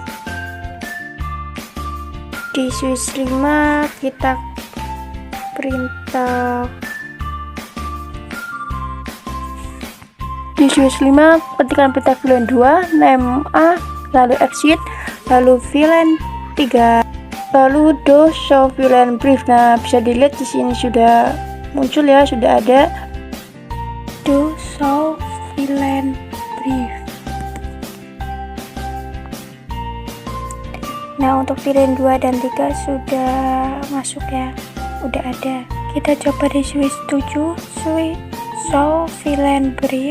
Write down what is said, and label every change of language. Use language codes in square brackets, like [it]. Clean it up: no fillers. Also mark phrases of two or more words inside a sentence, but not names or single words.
[id] Di switch 5 kita perintah, di switch 5 ketikkan perintah VLAN 2 name A, lalu exit, lalu VLAN 3, lalu [en] do show VLAN brief. [id] Nah, bisa dilihat di sini sudah muncul ya, sudah ada [en] do show VLAN brief. [id] Nah, untuk VLAN 2 dan 3 sudah masuk ya, udah ada. Kita coba di switch 7, [en] switch show VLAN brief.